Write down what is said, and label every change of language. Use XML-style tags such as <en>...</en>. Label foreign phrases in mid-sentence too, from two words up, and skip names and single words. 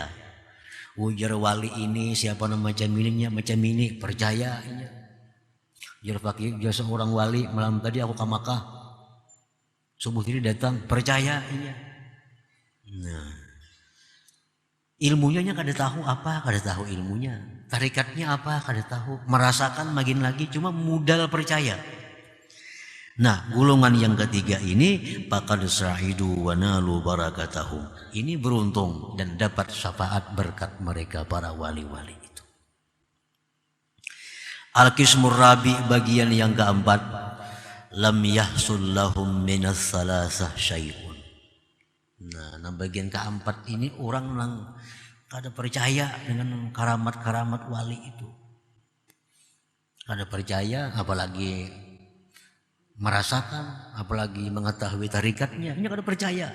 <bjn>Ujar wali ini siapa nama macam ini percaya inya. Jar Faqih jar seorang wali malam tadi aku ke Makkah. Subuh ini datang, percaya inya. Nah, ilmunya kada tahu apa, kada tahu ilmunya. Tarikatnya apa, kada tahu. Merasakan makin lagi, cuma modal percaya. Nah, golongan yang ketiga ini</bjn> <ar>faqad sa'idu wa nalu barakatahum.</ar> <bjn>Ini beruntung dan dapat syafaat berkat mereka para wali-wali itu.</bjn> <ar>Al-qismur rabi,</ar> <bjn>bagian yang keempat,</bjn> <ar>lam yahsul lahum minas salasah syai'un.</ar> <bjn>Nah, bagian keempat ini orang yang kada percaya dengan karamat-karamat wali itu. Kada percaya, apalagi merasakan, apalagi mengetahui tarikatnya, ini kada percaya.</bjn>